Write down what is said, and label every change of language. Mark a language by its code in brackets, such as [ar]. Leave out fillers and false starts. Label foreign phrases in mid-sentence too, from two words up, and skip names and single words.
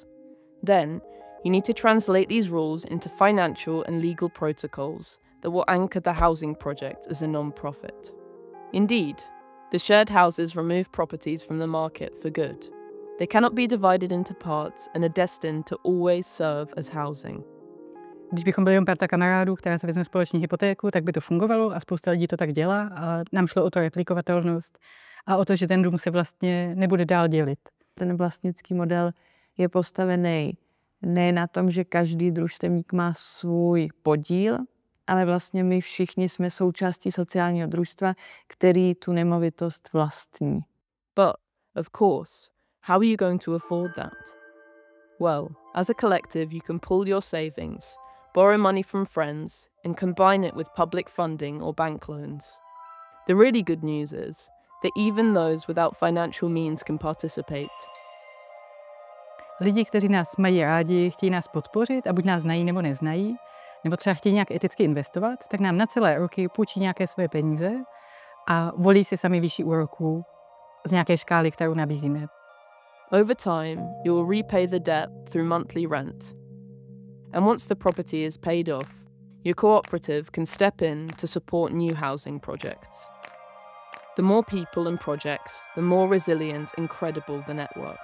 [en] Then, you need to translate these rules into financial and legal protocols that will anchor the housing project as a non-profit. Indeed, the shared houses remove properties from the market for good. They cannot be divided into parts and are destined to always serve as housing. [cs] Když bychom byli jen parta kamarádů, která se vezme společně hypotéku, tak by to fungovalo a spousta lidí to tak dělá a nám šlo o to replikovatelnost a o to, že ten dům se vlastně nebude dál dělit. Ten vlastnický model je postavený ne na tom, že každý družstevník má svůj podíl, ale vlastně my všichni jsme součástí sociálního družstva, který tu nemovitost vlastní. [en] But Of course, how are you going to afford that? Well, as a collective, you can pool your savings, borrow money from friends, and combine it with public funding or bank loans. The really good news is that even those without financial means can participate. [cs] Lidi, kteří nás mají rádi, chtějí nás podpořit a buď nás znají nebo neznají, nebo třeba chtějí nějak eticky investovat, tak nám na celé roky půjčí nějaké svoje peníze a volí si sami výši úroků z nějaké škály, kterou nabízíme. [en] Over time, you will repay the debt through monthly rent. And once the property is paid off, your cooperative can step in to support new housing projects. The more people and projects, the more resilient and credible the network.